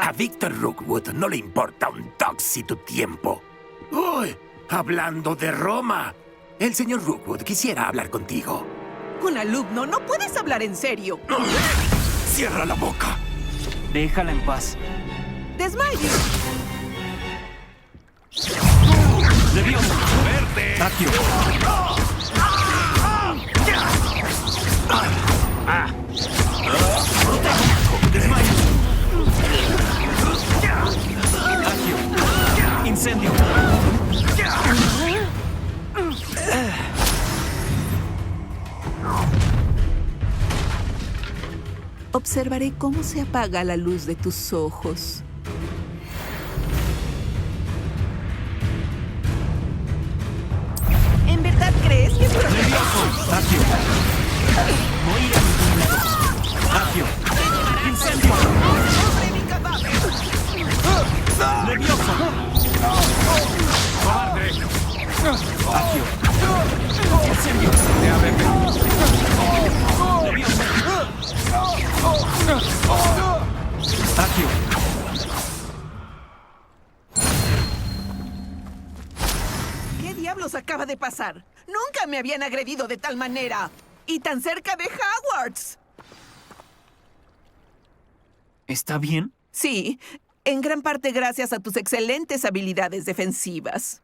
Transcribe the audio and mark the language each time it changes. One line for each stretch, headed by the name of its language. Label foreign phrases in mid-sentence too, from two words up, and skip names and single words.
Spanish: A Victor Rookwood no le importa un toxi tu tiempo. ¡Uy! Hablando de Roma. El señor Rookwood quisiera hablar contigo. Un alumno, no puedes hablar en serio. ¡Cierra la boca! Déjala en paz. Desmayo. ¡Leviosa! ¡Verde! ¡Accio! ¡Desmayo! ¡Accio! ¡Incendio! Observaré cómo se apaga la luz de tus ojos. ¿En verdad crees que es ¡Levioso! ¡Accio! ¡No iré a ningún lado! ¡Accio! ¡Incendio! sobre mi cadáver? ¡Levioso! ¡Cobarde! ¡Accio! ¡Incendio! ¡Levioso! ¡Accio! ¿Qué diablos acaba de pasar? Nunca me habían agredido de tal manera. Y tan cerca de Hogwarts. ¿Está bien? Sí, en gran parte gracias a tus excelentes habilidades defensivas.